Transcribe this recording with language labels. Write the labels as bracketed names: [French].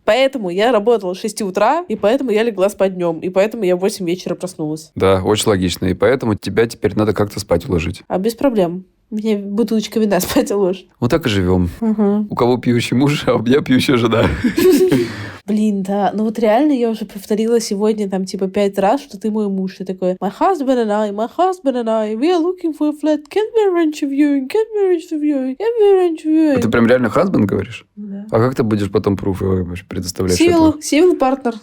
[Russian] Поэтому я работала с 6 утра, и поэтому я легла спать днем, и поэтому я в 8 вечера проснулась. Да, очень логично. И поэтому тебя теперь надо как-то спать уложить. А без проблем. Мне бутылочка вина спать уложит. Вот так и живем. Угу. У кого пьющий муж, а у меня пьющая жена. Блин, да. Ну вот реально я уже повторила сегодня там типа 5 раз, что ты мой муж. И такой, [English] my husband and I, we are looking for a flat. Can we arrange a viewing? Can we arrange a viewing? Can we arrange a viewing? [Russian] Ты прям реально husband говоришь? Да. А как ты будешь потом пруфы предоставлять? Civil партнер.